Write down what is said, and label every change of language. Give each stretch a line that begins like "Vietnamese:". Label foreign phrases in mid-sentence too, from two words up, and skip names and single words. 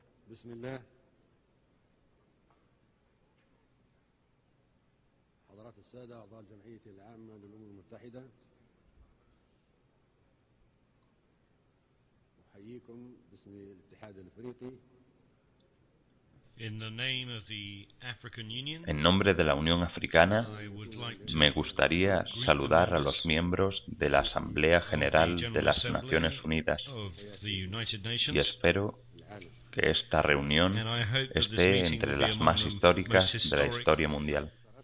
Arabic: بسم الله. حضرات السادة أعضاء الجمعية العامة للأمم المتحدة، أحييكم باسم الاتحاد الأفريقي.
Spanish: En nombre de la Unión Africana, me gustaría saludar a los miembros de la Asamblea General de las Naciones Unidas y espero que esta reunión esté entre las más históricas de la historia mundial.